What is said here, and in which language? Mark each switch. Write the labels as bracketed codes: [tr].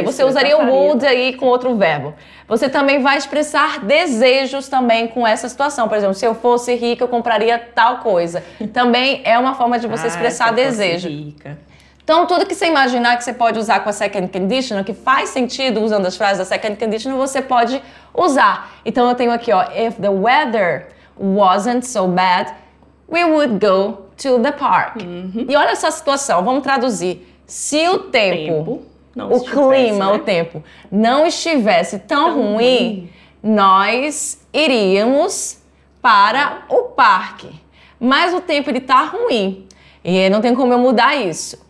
[pt] Isso, você usaria o would aí com outro verbo. Você também vai expressar desejos também com essa situação. Por exemplo, se eu fosse rica, eu compraria tal coisa. Também é uma forma de você expressar desejo. Rica. Então, tudo que você imaginar que você pode usar com a second conditional, que faz sentido usando as frases da second conditional, você pode usar. Então, eu tenho aqui, ó, [en] if the weather wasn't so bad, we would go to the park. [pt] E olha essa situação, vamos traduzir. Se o tempo o clima, o tempo, não estivesse tão ruim, nós iríamos para o parque. Mas o tempo ele tá ruim e não tem como eu mudar isso.